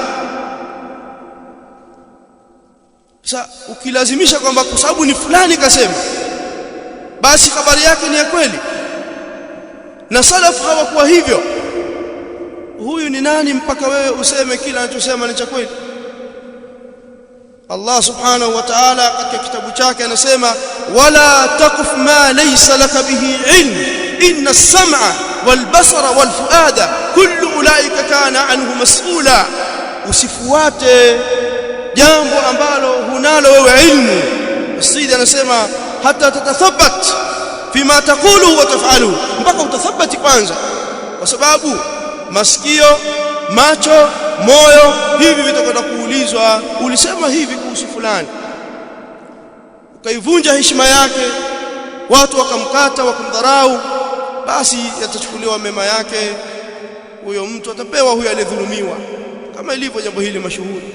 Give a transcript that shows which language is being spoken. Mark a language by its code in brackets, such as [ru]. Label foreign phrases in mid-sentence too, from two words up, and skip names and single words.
[sw] Sasa ukilazimisha kwamba kwa sababu ni fulani kasema basi habari yake ni ya kweli, na salafu hawakuwa hivyo, huyu ni nani mpaka wewe useme kila anachosema ni cha kweli? [ar] الله سبحانه وتعالى [sw] katika kitabu chake anasema [ar] ولا تقف ما ليس لك به علم إن السمع والبصر والفؤاد كل أولئك كان عنه مسؤولا, [sw] usifuate jambo ambalo hunalo wewe ilmu. Sayyid anasema [ar] حتى تتثبت فيما تقول وتفعل, [sw] mpaka utathabati kwanza, kwa sababu masikio, macho, moyo hivi vitakwenda kuulizwa, ulisema hivi kuhusu fulani, ukaivunja heshima yake, watu wakamkata wakamdharau, basi yatachukuliwa mema yake, huyo mtu atapewa huyo aliyedhulumiwa, kama ilivyo jambo hili mashuhuri.